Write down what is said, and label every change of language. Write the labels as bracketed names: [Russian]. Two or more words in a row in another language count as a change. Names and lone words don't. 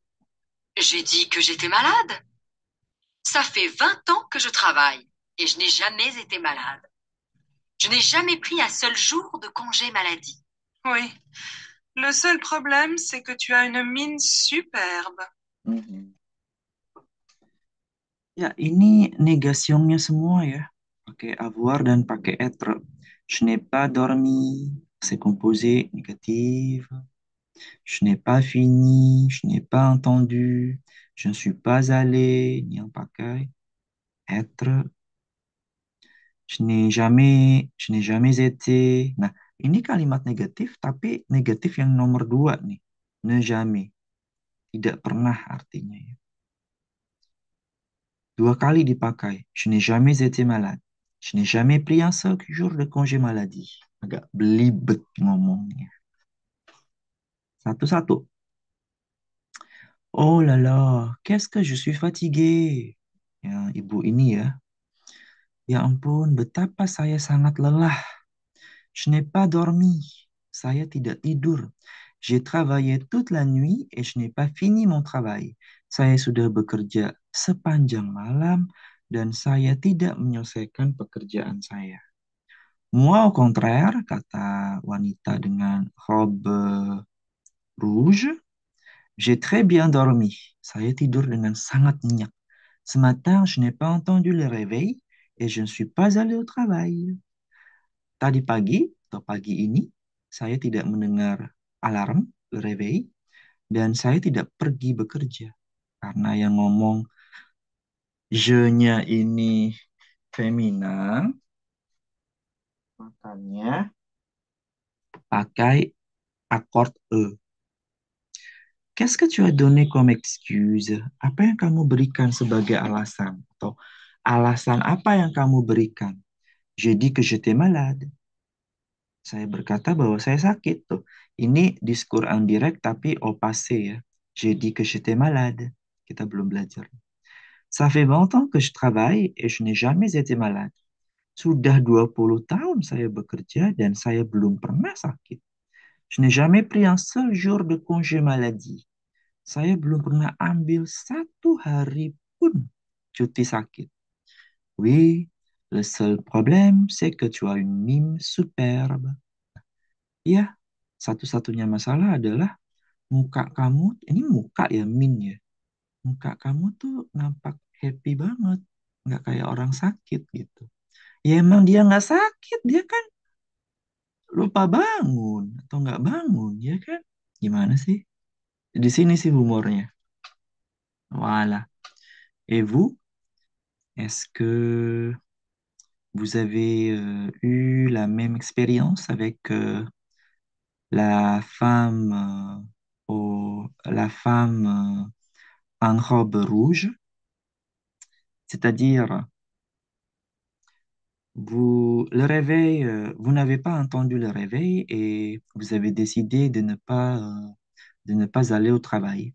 [French] J'ai dit que j'étais malade. Ça fait 20 ans que je travaille et je n'ai jamais été malade. Je n'ai jamais pris un seul jour de congé maladie. Oui, le seul problème, c'est que tu as une mine superbe. Mhm. [Indonesian] Ya, ini negasionnya semua ya. Pakai avoir dan pakai être. [French] Je n'ai pas dormi, c'est composé négatif. Je n'ai pas fini, je n'ai pas entendu, je ne suis pas allé, [Indonesian] ini yang pakai être. [French] Je n'ai jamais été. [Indonesian] Nah, ini kalimat negatif, tapi negatif yang nomor dua nih. [French] Ne jamais. [Indonesian] Tidak pernah artinya ya. Dua kali dipakai. [French] Je n'ai jamais été malade. Je n'ai jamais pris un seul jour de congé maladie. [Indonesian] Agak belibet ngomongnya. Satu-satu. [French] Oh là là, qu'est-ce que je suis fatigué. [Indonesian] Ya, ibu ini ya. Ya ampun, betapa saya sangat lelah. [French] Je n'ai pas dormi. [Indonesian] Saya tidak tidur. [French] J'ai travaillé toute la nuit et je n'ai pas fini mon travail. [Indonesian] Saya sudah bekerja sepanjang malam dan saya tidak menyelesaikan pekerjaan saya. [French] Moi, au contraire, [Indonesian] kata wanita dengan [French] robe rouge, j'ai très bien dormi. [Indonesian] Saya tidur dengan sangat nyenyak. [French] Ce matin, je n'ai pas entendu le réveil et je ne suis pas allé au travail. [Indonesian] Tadi pagi atau pagi ini, saya tidak mendengar alarm, [French] le réveil, [Indonesian] dan saya tidak pergi bekerja. Karena yang ngomong je-nya ini femina, makanya pakai akord E. [French] Qu'est-ce que tu as donné comme excuse? [Indonesian] Apa yang kamu berikan sebagai alasan? Atau alasan apa yang kamu berikan? [French] J'ai dit que j'étais malade. [Indonesian] Saya berkata bahwa saya sakit tuh. Ini [French] diskur indirect [Indonesian] tapi [French] au passé [Indonesian] ya. [French] J'ai dit que j'étais malade. [Indonesian] Kita belum belajar. [French] Ça fait 20 ans que je travaille et je n'ai jamais été malade. [Indonesian] Sudah 20 tahun saya bekerja dan saya belum pernah sakit. [French] Je n'ai jamais pris un seul jour de congé maladie. [Indonesian] Saya belum pernah ambil satu hari pun cuti sakit. [French] Oui, le seul problème, c'est que tu as une mime superbe. [Indonesian] Ya, satu-satunya masalah adalah muka kamu, ini muka ya, min ya. Muka kamu tuh nampak happy banget. Nggak kayak orang sakit gitu. Ya emang dia nggak sakit, dia kan lupa bangun atau nggak bangun, ya kan? Gimana sih? Di sini sih humornya. [French] Voilà. Et vous, est-ce que vous avez eu la même expérience avec la femme la femme en robe rouge, c'est-à-dire le réveil, vous n'avez pas entendu le réveil et vous avez décidé de ne pas aller au travail.